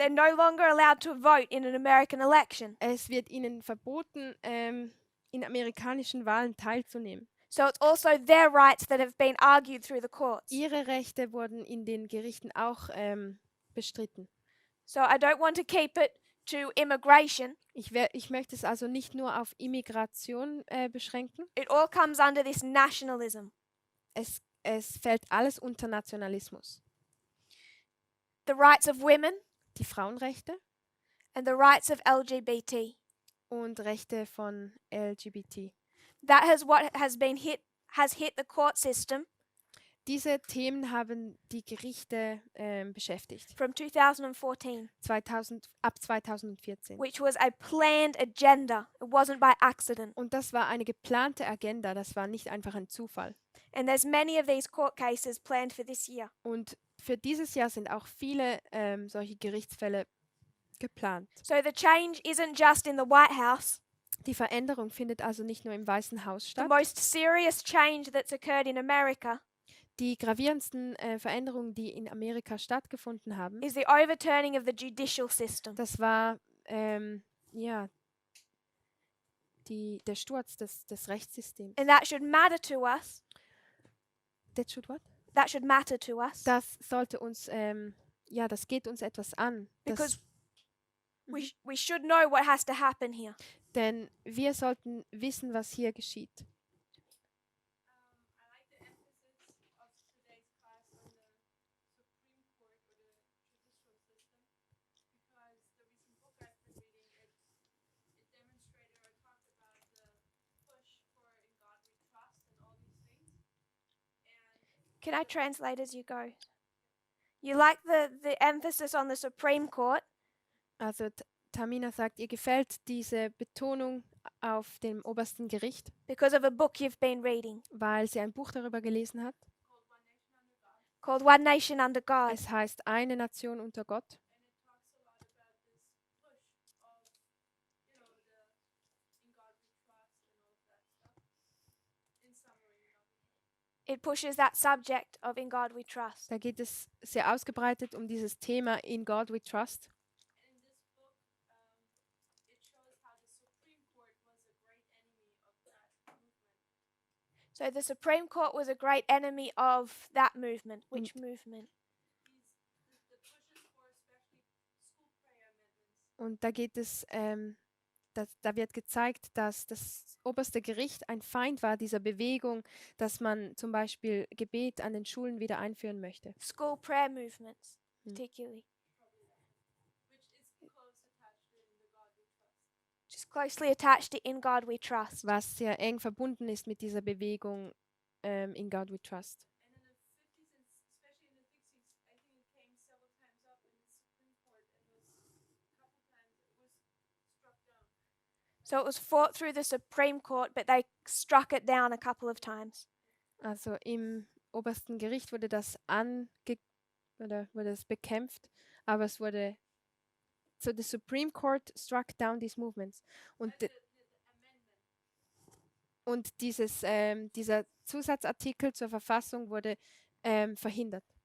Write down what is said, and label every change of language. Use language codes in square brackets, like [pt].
[en] They're no longer allowed to vote in an American election. [de] Es wird ihnen verboten, in amerikanischen Wahlen teilzunehmen. [en] So it's also their rights that have been argued through the courts. [de] Ihre Rechte wurden in den Gerichten auch bestritten. [en] So I don't want to keep it to immigration. [de] Ich möchte es also nicht nur auf Immigration beschränken. [en] It all comes under this nationalism. [de] Es fällt alles unter Nationalismus. [en] The rights of women [de] Die Frauenrechte [en] and the rights of LGBT. [de] und Rechte von LGBT. [en] That has what has hit the court system [de] Diese Themen haben die Gerichte beschäftigt. [en] from 2014, [de] Ab 2014. [en] which was a planned agenda. It wasn't by accident. [de] Und das war eine geplante Agenda, das war nicht einfach ein Zufall. [en] And there's many of these court cases planned for this year. [de] Und für dieses Jahr sind auch viele solche Gerichtsfälle geplant. [en] So the change isn't just in the White House. [de] Die Veränderung findet also nicht nur im Weißen Haus [en] The [de] statt. [en] most serious change that's occurred in America [de] Die gravierendsten Veränderungen, die in Amerika stattgefunden haben, [en] is the overturning of the judicial system. [de] das war der Sturz des Rechtssystems. [en] And that should matter to us. That should what? That should matter to us. [de] Das sollte uns, das geht uns etwas an. [en] Because we should know what has to happen here. [de] Denn wir sollten wissen, was hier geschieht. [en] I like the emphasis Can I translate as you go? You like the emphasis on the Supreme Court [de] Also Tamina sagt, ihr gefällt diese Betonung auf dem obersten Gericht, [en] because of a book you've been reading [de] weil sie ein Buch darüber gelesen hat. [en] called One Nation Under God. [de] Es heißt Eine Nation unter Gott. [en] It pushes that subject of In God We Trust. [de] Da geht es sehr ausgebreitet um dieses Thema In God We Trust. [en] And in this book, it shows how the Supreme Court was a great enemy of that movement. So the Supreme Court was a great enemy of that movement. Which movement? The pushes for especially school prayer amendments. [de] Und da geht es, da wird gezeigt, dass das oberste Gericht ein Feind war dieser Bewegung, dass man zum Beispiel Gebet an den Schulen wieder einführen möchte. [en] School prayer movements, Mm. particularly. Which is close attached to the God we trust. Just closely attached to In God We Trust. [de] Was sehr eng verbunden ist mit dieser Bewegung In God We Trust. [en] And in the 50s, and especially in the 60s, I think it came several times up in the Supreme Court, and was a couple times it was struck down. So it was fought through the Supreme Court, but they struck it down a couple of times. [de] Also im obersten Gericht wurde das wurde es bekämpft, aber es wurde [en] so the Supreme Court struck down these movements [de] und dieser Zusatzartikel zur Verfassung wurde verhindert.